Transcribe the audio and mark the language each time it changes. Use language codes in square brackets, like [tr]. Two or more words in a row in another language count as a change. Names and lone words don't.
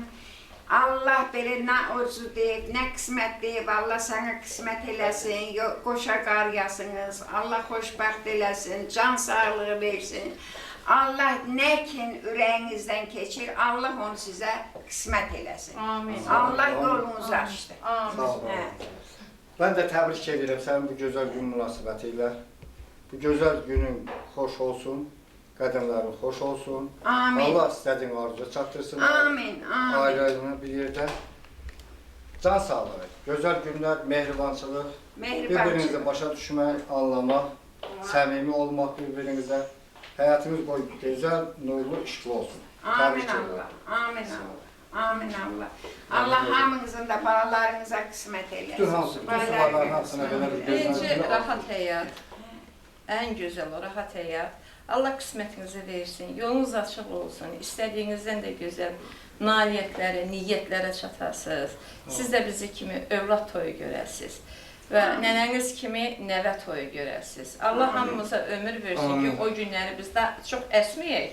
[az] Allah belə nə orzu deyib, nə qismət deyib, Allah sənə qismət eləsin, qoşa qar yasınız, Allah xoşbəxt eləsin, can sağlığı versin. Allah nə kin ürəyinizdən keçir, Allah onu sizə qismət eləsin. Amin. Allah yolunuzu açdı. Amin. Hə. [tr] Ben de tebrik ederim senin bu güzel gün münasebetiyle. Bu güzel günün hoş olsun, kadınların hoş olsun. Amin. Allah istediğin arzu çattırsın. Amin, amin. Ailelerine bir yerde. Can sağlığı, güzel günler, mehribançılık, birbirinizi Mehribançılık. başa düşmek, anlamak, samimi olmak birbirinize. Hayatınız boyu güzel, nurlu, işli olsun. Amin Tebrik ederim. [az] Allah, amin Allah, amin Allah. Allah hamınızın da balalarınıza kısmet eylesin. Bütün hamısı, bütün sularların hamısına kadar bir Birinci gözlemci rahat həyat. En güzel o rahat həyat. Allah qismətinizi versin, yolunuz açıq olsun, istədiyinizdən də gözəl nailiyyətlərə, niyyətlərə çatasınız. Siz də bizi kimi övlad toyu görəsiniz və nənəniz kimi nəvə toyu görəsiniz. Allah hamımıza ömür versin ki, o günləri biz də çox əsməyək.